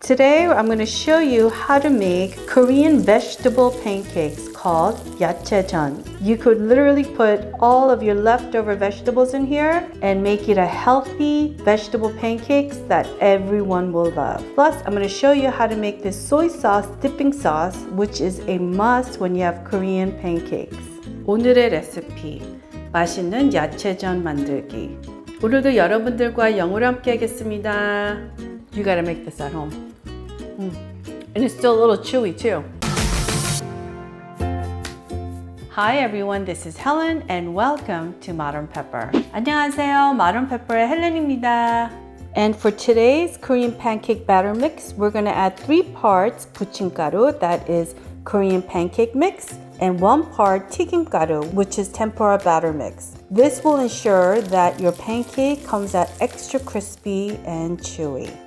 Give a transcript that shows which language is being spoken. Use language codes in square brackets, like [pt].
[en] Today I'm going to show you how to make Korean vegetable pancakes called 야채전. You could literally put all of your leftover vegetables in here and make it a healthy vegetable pancakes that everyone will love. Plus, I'm going to show you how to make this soy sauce dipping sauce, which is a must when you have Korean pancakes. [ko] 오늘의 레시피, 맛있는 야채전 만들기. 오늘도 여러분들과 영어로 함께 하겠습니다. [en] You gotta make this at home. And it's still a little chewy too. Hi everyone, this is Helen and welcome to Modern Pepper. [ko] 안녕하세요, Modern Pepper의 헬렌입니다. [en] And for today's Korean pancake batter mix, we're gonna add 3 parts 부침가루, that is Korean pancake mix, and 1 part 튀김가루, which is tempura batter mix. This will ensure that your pancake comes out extra crispy and chewy.